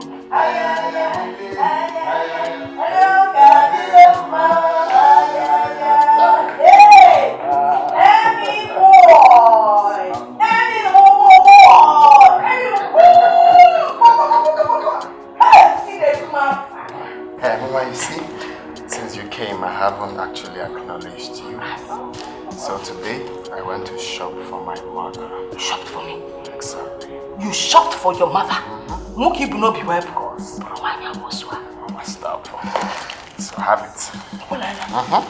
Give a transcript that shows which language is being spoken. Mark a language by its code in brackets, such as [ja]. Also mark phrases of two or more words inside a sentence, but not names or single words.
[en] Ayaya, ayaya, oya gadirema. Ayaya, hey, Emmy boy, Emmy boy, Hey, Mama, you see, since you came, I haven't actually acknowledged you. So today, I went to shop for my mother. Shopped for me? Exactly. You shopped for your mother? Muki will not be well, of course. Mama, stop. So have it.